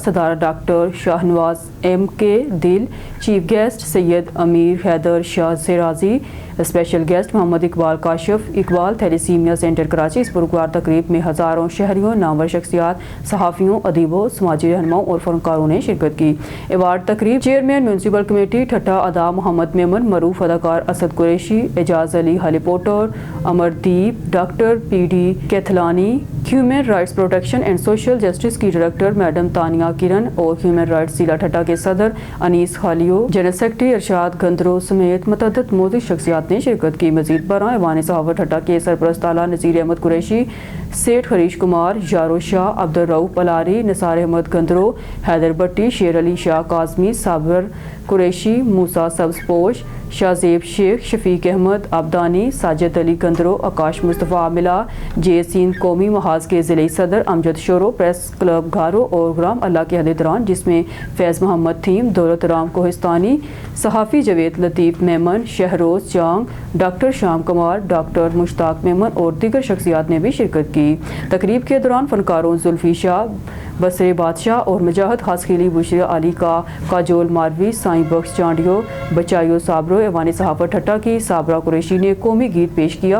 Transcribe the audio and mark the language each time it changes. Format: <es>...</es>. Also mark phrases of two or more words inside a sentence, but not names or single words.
<ur>صدارت ڈاکٹر شاہنواز MK دل,</ur> <en>chief guest</en> <ur>سید امیر حیدر شاہ سراجی,</ur> <en>special guest</en> <ur>محمد اقبال کاشف اقبال تھیلیسیمیا سینٹر کراچی اس پرسکار تقریب میں ہزاروں شہریوں، نامور شخصیات، صحافیوں، ادیبوں، سماجی رہنماؤں اور فنکاروں نے شرکت کی. ایوارڈ تقریب</ur> <en>chairman municipal committee</en> <ur>ٹھٹہ ادا محمد میمن، معروف اداکار اسد قریشی، اعجاز علی ہالی پوٹر, امردیپ، ڈاکٹر PD کیتھلانی، ہیومن رائٹس پروٹیکشن اینڈ سوشل جسٹس کی ڈائریکٹر میڈم تانیہ کرن اور ہیومن رائٹس ضلع ٹھٹہ کے صدر انیس خالیو,</ur> <en>general secretary</en> <ur>ارشاد گندرو سمیت متعدد معزز شخصیات نے شرکت کی. مزید برآں ایوانِ صحافت ٹھٹہ کے سرپرست اعلیٰ نذیر احمد قریشی، سیٹھ ہریش کمار، یارو شاہ، عبدالرؤف الاری، نثار احمد گندرو، حیدر بھٹی، شیر علی شاہ کاظمی، صابر قریشی، موسیٰ سبزپوش، شاہزیب شیخ، شفیق احمد عبدانی، ساجد علی گندرو، آکاش مصطفیٰ عاملہ، جے سندھ قومی محاذ کے ضلعے صدر امجد شورو، پریس کلب گھارو اور غلام اللہ کے عہدیداران جس میں فیض محمد تھیم، دولت رام کوہستانی، صحافی جاوید لطیف میمن، شہروز جانگ، ڈاکٹر شام کمار، ڈاکٹر مشتاق میمن اور دیگر شخصیات نے بھی شرکت کی. تقریب کے دوران فنکاروں زلفی شاہ، بصرے بادشاہ اور مجاہد ہاسخیلی، بشریٰ علی کا, کاجول ماروی، سائیں بخش چانڈیو، بچائیو صابرو، ایوانِ صحافت ٹھٹہ کی صابرہ قریشی نے قومی گیت پیش کیا.</ur>